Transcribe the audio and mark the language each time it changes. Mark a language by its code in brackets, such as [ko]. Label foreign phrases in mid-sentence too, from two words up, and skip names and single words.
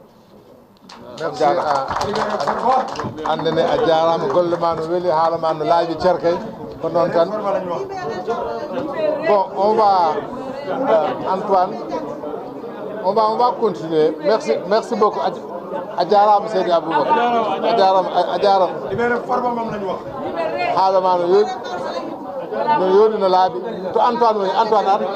[ff] Merci andene a jarama golle ma no weeli haala ma no laaɓi cerkay ko noon tan [fr] bon on va Antoine on va continuer merci beaucoup [ff] a jarama Seydi Aboubacar a jarama haala ma no yoɗi no laaɓi to Antoine woni Antoine ar